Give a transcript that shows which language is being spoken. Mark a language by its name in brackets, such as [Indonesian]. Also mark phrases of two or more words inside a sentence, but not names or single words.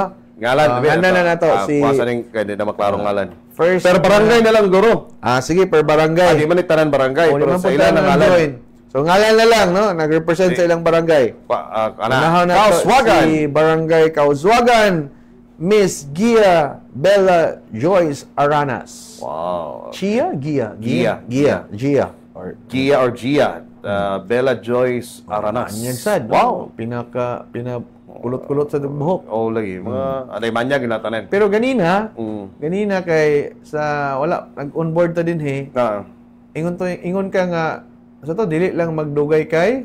[Cebuano] Ngalan, ganda na nato si kuwasa ning kandida maklarong ngalan. First, per barangay na lang, guro. Sige, per barangay. Di man tanan barangay, pero sa ilan ang ngalan. So, ngalan na lang, no? Nag-represent sa ilang barangay. Kauswagan. Si Barangay Kauswagan, Miss Gia Bella Joyce Aranas. Wow. Gia? Gia. Or Gia. Bella Joyce Aranas. Anyag wow. Kulot-kulot sa buhok. Lagi. Mga anay manyag ginatanan. Pero ganina kay sa wala nag-onboard ta din ingon ka nga sa to dili lang magdugay kay